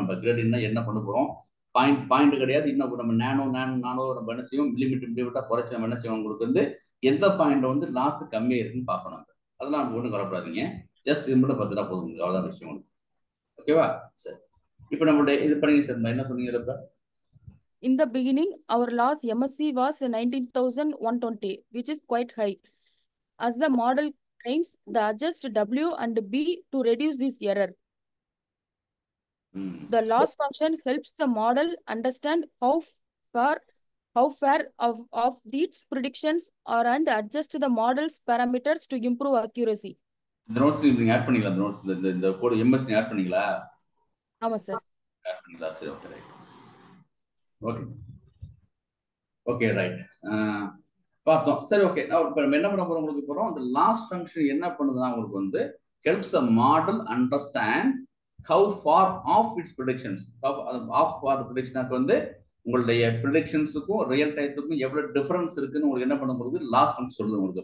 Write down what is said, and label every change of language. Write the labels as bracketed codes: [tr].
[ta] நம்ம கிரேடியன்ட்னா என்ன பண்ண போறோம், பாயிண்ட் கிடையாது. இன்னும் நம்ம நானோ நம்ம என்ன செய்வோம், மில்லிமீட்டர் குறைச்சி நம்ம என்ன செய்வோம், உங்களுக்கு வந்து எந்த பாயிண்ட் வந்து லாஸ் கம்மியா இருக்குன்னு பார்ப்போம் நம்ம. அதெல்லாம் நம்ம ஒன்றும் கவலைப்படாதீங்க, ஜஸ்ட் இது மட்டும் பார்த்துட்டா போதும், அவ்வளோதான் விஷயம் உங்களுக்கு, ஓகேவா? சரி, இப்போ நம்மளுடைய இது பண்ணிங்க சார், என்ன சொன்னீங்க இப்ப? [en] In the beginning, our loss MSC was 19,120, which is quite high. As the model trains, the adjust W and B to reduce this error. The loss function helps the model understand how far of these predictions are and adjust the model's parameters to improve accuracy. [ta] இந்த notes நீங்க add பண்ணீங்களா? இந்த notes இந்த code MS add பண்ணீங்களா? ஆமா sir. சரி okay right okay okay right பார்த்தோம். சரி ஓகே இப்போ நம்ம என்ன பண்ண போறோம் உங்களுக்கு போறோம். அந்த லாஸ்ட் ஃபங்க்ஷன் என்ன பண்ணுதுன்னா உங்களுக்கு வந்து [en] helps a model understand how far off its predictions [ta] of for ப்ரிடிக்ஷனுக்கு வந்து உங்களுடைய ப்ரிடிக்ஷன்ஸுக்கும் ரியல் டைத்துக்கும் எவ்வளவு டிஃபரன்ஸ் இருக்குன்னு உங்களுக்கு என்ன பண்ண போகுது லாஸ்ட் ஃபங்க்ஷன் சொல்லுது உங்களுக்கு.